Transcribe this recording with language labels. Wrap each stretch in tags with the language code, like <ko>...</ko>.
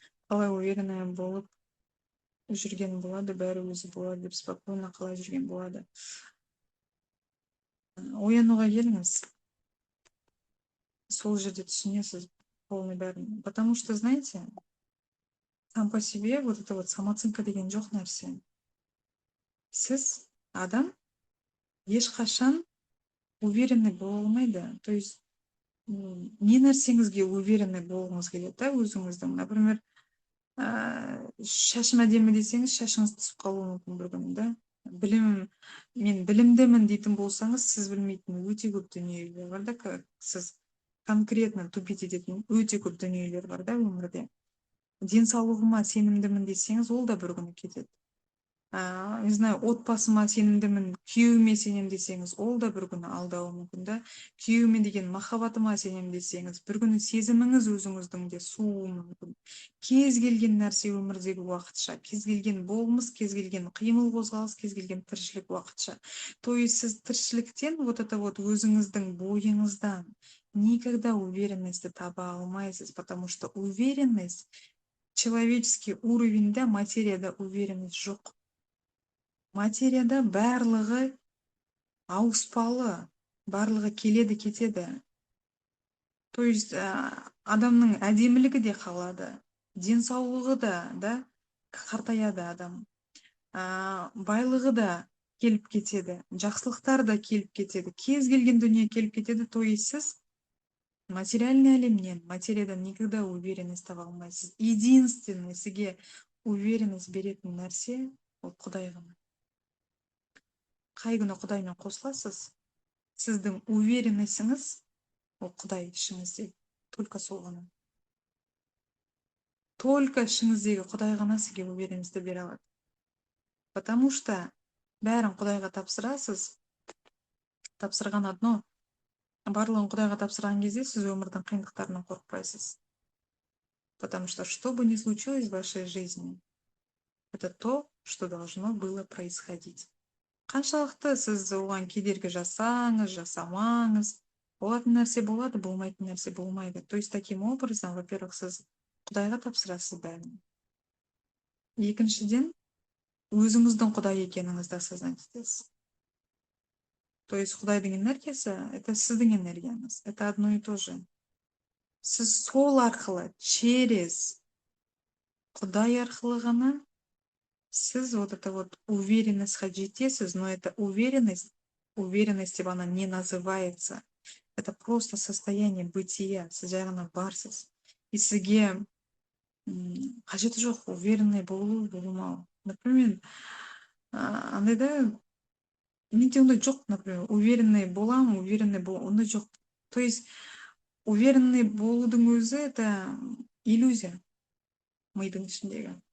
<kk>Қалай уверенная болып жүрген болады, бәрі өзі болады деп спокойно қалай жүрген болады. Оянуға келіңіз. Сол жерде түсінесіз полный бәрін.</kk> <ru>Потому что, знаете, сам по себе вот это вот самооценка</ru> <kk>деген жоқ нәрсе. Сіз, адам, ешқашан уверенный бола алмайды. То есть, не нәрсеңізге уверенный болғыңыз келеді да, өзіңіздің. Например, шашым әдемі десеңіз, шашыңыз түсіп қалуы мүмкін бір күні, да. Мен білімдімін дейтін болсаңыз, сіз білмейтін өте көп дүниелер бар да, сіз конкретно тупить ететін өте көп дүниелер бар да өмірде. Денсаулығыма сенімдімін десеңіз, ол да бір күні кетеді. Не знаю, отбасыма сенімдімін, күйеуіме сенем десеңіз, ол да бір күні алдауы мүмкін, да. Күйеуіме деген махаббатыма сенем десеңіз, бір күні сезіміңіз өзіңіздің де суы мүмкін. Кез келген нәрсе өмірдегі уақытша, кез келген болмыс, кез келген қимыл қозғалыс, кез келген тіршілік уақытша. То есть сіз тіршіліктен, вот это вот өзіңіздің бойыңыздан</kk> <ru>никогда уверенности</ru> <kk>таба алмайсыз, потому что уверенность, человеческий уровеньде, материяда уверенность жоқ. Материяда барлығы ауыспалы, барлығы келеді кетеді. То есть адамның әдемілігі де қалады, денсаулығы да, қартаяды адам. Байлығы да келіп кетеді, жақсылықтар да келіп кетеді, кез келген дүние келіп кетеді. То есть сіз материальный әлемнен, материядан</kk> <ru>никогда уверенность</ru> <kk>таба алмайсыз. Единственный сізге уверенность беретін нәрсе ол Құдай ғана. Қай күні Құдаймен қосыласыз, сіздің уверенностіңіз ол Құдай ішіңізде, только сол ғана. Только ішіңіздегі Құдай ғана сізге уверенностьті бере алады. Потому что бәрін Құдайға тапсырасыз, тапсырған одно, барлығын Құдайға тапсырған кезде сіз өмірдің қиындықтарынан қорықпайсыз.</kk> <ru>Потому что бы ни случилось в вашей жизни, Это то, что должно было происходить.</ru> <kk>Қаншалықты сіз оған кедергі жасаңыз, жасамаңыз, болатын нәрсе болады, болмайтын нәрсе болмайды.</kk> <ru>То есть таким образом, во-первых,</ru> <kk>сіз Құдайға тапсырасыз бәрін. Екіншіден, өзіңіздің Құдай екеніңізді осознать етесіз. То есть Құдайдың энергиясы – это сіздің энергияңыз.</kk> <ru>Это одно и то же.</ru> <kk>Сіз сол арқылы, через Құдай арқылы ғана сіз вот это вот уверенностьқа жетесіз,</kk> <ru>но это уверенность</ru> <kk>деп</kk> <ru>она не называется. Это просто состояние бытия,</ru> <kk>сіз жай ғана барсыз. И сізге қажеті жоқ уверенный болу, болмау. Например, андайда менде ондай жоқ, например, уверенный болам, ондай жоқ. То есть уверенный болудың өзі</kk> <ru>это иллюзия</ru> <kk>мидың ішіндегі.</kk>